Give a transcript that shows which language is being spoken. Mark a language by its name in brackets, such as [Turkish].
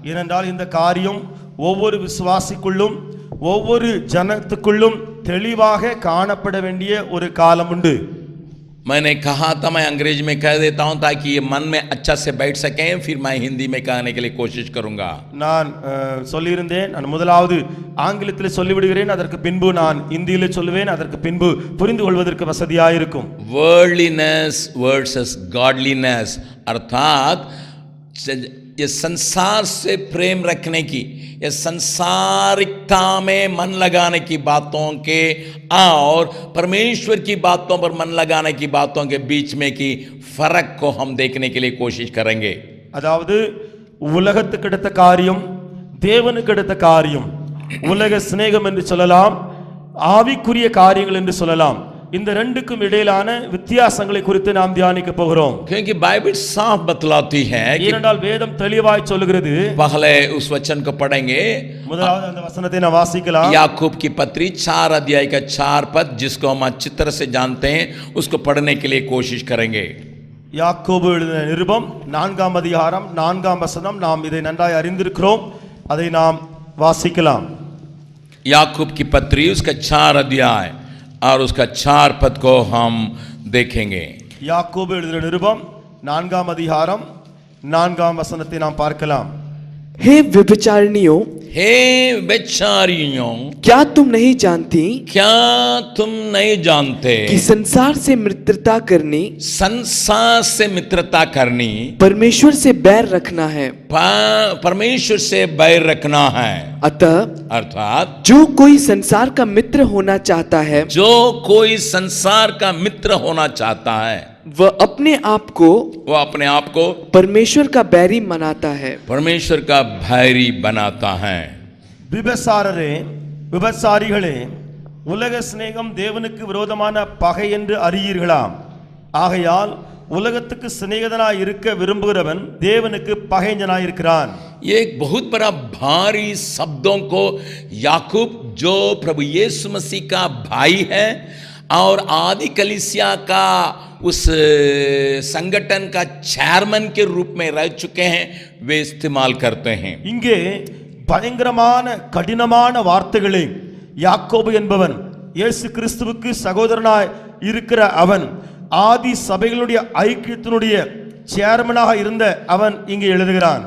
[Tamil] ஏனென்றால் இந்த காரியம் ஒவ்வொரு விசுவாசிக்குள்ளும் ஒவ்வொரு ஜனத்துக்குள்ளும் தெளிவாக காணப்பட வேண்டிய ஒரு காலம் உண்டு। [Hindi] मैंने कहा था, मैं अंग्रेजी में कह देता हूं ताकि ये मन में अच्छा से बैठ सकें, फिर मैं हिंदी में कहने के लिए कोशिश करूंगा। [Tamil] நான் சொல்லியிருந்தேன், நான் முதலாவது ஆங்கிலத்திலே சொல்லிவிடுகிறேன், அதற்கு பின்பு நான் இந்தியிலே சொல்லுவேன், அதற்கு பின்பு புரிந்து கொள்வதற்கு வசதியாக இருக்கும்। [Hindi] वर्ल्डलीनेस वर्सेस गॉडलीनेस, अर्थात ये संसार से प्रेम रखने की, ये संसारिकता में मन लगाने की बातों के और परमेश्वर की बातों पर मन लगाने की बातों के बीच में की फर्क को हम देखने के लिए कोशिश करेंगे। [Tamil] அதாவது உலகத்துக்கு அடுத்த காரியம், தேவனுக்கு அடுத்த காரியம், உலக சிநேகம் என்று சொல்லலாம், ஆவிக்குரிய காரியங்கள் என்று சொல்லலாம், இந்த ரெண்டுக்கும் இடையிலான வித்தியாசங்களை குறித்து நாம் தியானிக்க போகிறோம்। [Hindi] क्योंकि बाइबल साफ बतलाती है कि [Tamil] ஏனென்றால் வேதம் தெளிவாய் சொல்கிறது। [Hindi] पहले उस वचन को पढ़ेंगे, [Tamil] முதலாவது அந்த வசனத்தை நாம் வாசிக்கலாம்। [Hindi] याकूब की पत्री 4 अध्याय का 4 पद, जिसको हम अच्छी तरह से जानते हैं, उसको पढ़ने के लिए कोशिश करेंगे। [Tamil] யாக்கோபு எழுதின நிருபம் 4ஆம் அதிகாரம் 4ஆம் வசனம், நாம் இதை நன்றாய் அறிந்திருக்கிறோம், அதை நாம் வாசிக்கலாம்। [Hindi] याकूब की पत्री उसका 4 अध्याय और उसका 4 पद को हम देखेंगे। [Tamil] யாக்கோபு எழுதின நிருபம் 4ஆம் அதிகாரம் 4ஆம் வசனத்தை நாம் பார்க்கலாம்। [Hindi] हे व्यभिचारिणियों, हे व्यभिचारिणियों, क्या तुम नहीं जानती क्या तुम नहीं जानते कि संसार से मित्रता करनी, संसार से मित्रता करनी परमेश्वर से बैर रखना है। परमेश्वर से बैर रखना है। अतः अर्थात जो कोई संसार का मित्र होना चाहता है, जो कोई संसार का मित्र होना चाहता है, वह अपने आप को परमेश्वर का बैरी मनाता है, परमेश्वर का बैरी बनाता है। [Tamil] விபசாரரே, விபசாரிகளே, உலக சிநேகம் தேவனுக்கு விரோதமான பகை என்று அறியீர்களாம்। ஆகையால் உலகத்துக்கு சிநேகிதனாய் இருக்க விரும்புகிறவன் தேவனுக்கு பகைஞனாய் இருக்கிறான்। [Hindi] ये एक बहुत बड़ा भारी शब्दों को याकूब, जो प्रभु यीशु मसीह का भाई है और आदि कलीसिया का उस संगठन का चेयरमैन के रूप में रह चुके हैं, वे इस्तेमाल करते हैं। [Tamil] இங்கே பயங்கரமான கடினமான வார்த்தைகளை யாக்கோபு என்பவன், இயேசு கிறிஸ்துவுக்கு சகோதரனாய் இருக்கிற அவன், ஆதி சபைகளுடைய ஐக்கியத்தினுடைய சேர்மனாக இருந்த அவன் இங்கே எழுதுகிறான்।